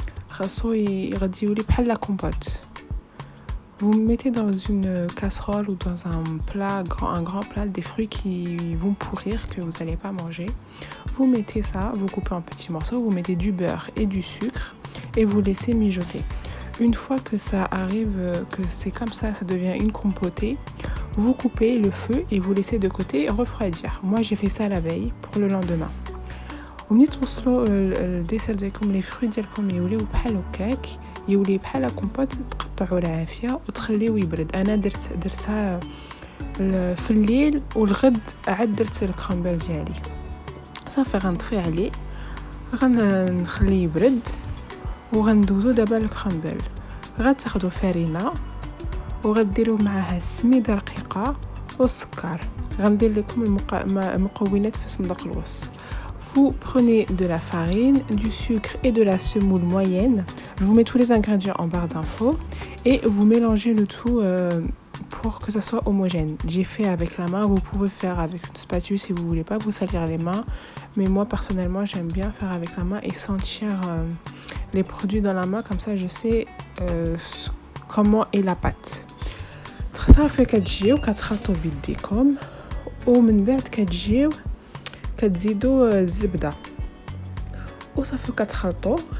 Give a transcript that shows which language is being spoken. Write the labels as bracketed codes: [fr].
[ar] خاصو غادي يولي بحال لا كومبوت. [fr] Vous mettez dans une casserole ou dans un plat, un grand plat, des fruits qui vont pourrir, que vous n'allez pas manger. Vous mettez ça, vous coupez en petits morceaux, vous mettez du beurre et du sucre et vous laissez mijoter. Une fois que ça arrive, que c'est comme ça, ça devient une compotée, vous coupez le feu et vous laissez de côté refroidir. Moi, j'ai fait ça la veille pour le lendemain. [ar] ومني توصلوا الديسر ديالكم لي فروي ديالكم يوليو بحال هكاك يولي بحال كومبوت تقطعوا العافيه وتخليوه يبرد. انا درتها في الليل والغد عاد درت الكرامبل ديالي صافي. غنطفي عليه غنخليه يبرد وغندوزو دابا الكرامبل. غتاخدوا فرينه وغديروا معها السميده رقيقه والسكر. غندير لكم المكونات في صندوق الوصف. [fr] Vous prenez de la farine, du sucre et de la semoule moyenne. Je vous mets tous les ingrédients en barre d'infos et vous mélangez le tout pour que ça soit homogène. J'ai fait avec la main, vous pouvez faire avec une spatule si vous voulez pas vous salir les mains. Mais moi personnellement j'aime bien faire avec la main et sentir les produits dans la main, comme ça je sais comment est la pâte. [ar] صافي كتجيو كتخلطوا بيديكم ومن بعد كتزيدوا الزبده وصافي كتخلطوا.